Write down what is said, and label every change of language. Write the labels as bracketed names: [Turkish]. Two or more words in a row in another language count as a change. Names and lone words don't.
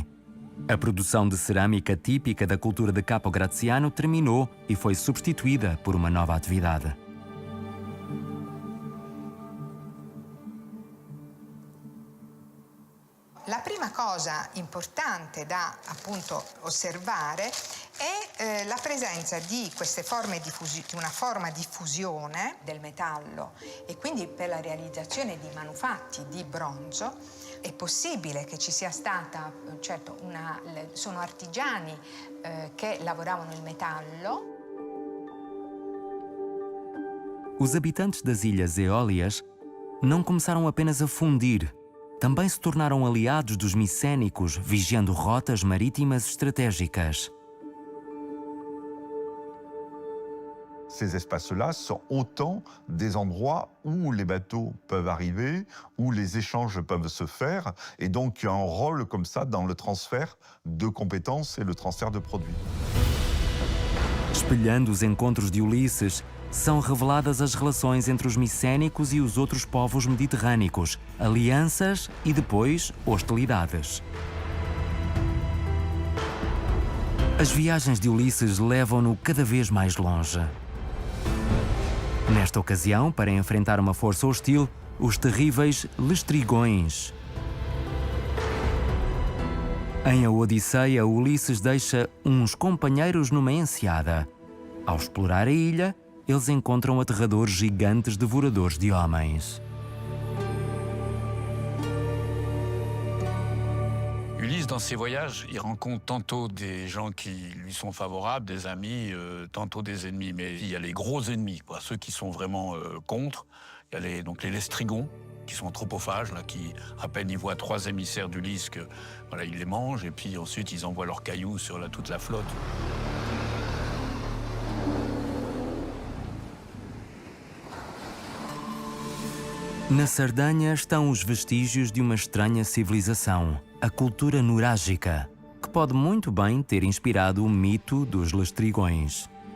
[Portuguese] A produção de cerâmica típica da cultura de Capo Graziano terminou e foi substituída por uma nova atividade. [Italian] La prima cosa importante da appunto osservare è la presenza di queste forme di una forma di fusione del metallo e quindi per la realizzazione di manufatti di bronzo è possibile che ci sia stata, certo, sono artigiani che lavoravano il metallo. [Portuguese] Os habitantes das Ilhas Eólias não começaram apenas a fundir, também se tornaram aliados dos micénicos, vigiando rotas marítimas estratégicas. [French] Ces espaces-là sont autant des endroits où les bateaux peuvent arriver, où les échanges peuvent se faire, et donc il y a un rôle comme ça dans le transfert de compétences et le transfert de produits. [Portuguese] Espelhando os encontros de Ulisses, são reveladas as relações entre os micénicos e os outros povos mediterrâneos, alianças e depois hostilidades. As viagens de Ulisses levam-no cada vez mais longe. Nesta ocasião, para enfrentar uma força hostil, os terríveis Lestrigões. Em A Odisseia, Ulisses deixa uns companheiros numa enseada. Ao explorar a ilha, eles encontram aterradores gigantes devoradores de homens. [French] Ulysse, dans ses voyages, il rencontre tantôt des gens qui lui sont favorables, des amis, tantôt des ennemis. Mais il y a les gros ennemis, quoi, ceux qui sont vraiment contre. Il y a donc les Lestrigons, qui sont anthropophages, là, qui, à peine ils voient 3 émissaires d'Ulysse, voilà, ils les mangent, et puis ensuite ils envoient leurs cailloux sur toute la flotte. [Portuguese] Na Sardanha estão os vestígios de uma estranha civilização, a cultura nurágica, que pode muito bem ter inspirado o mito dos Lestrigões.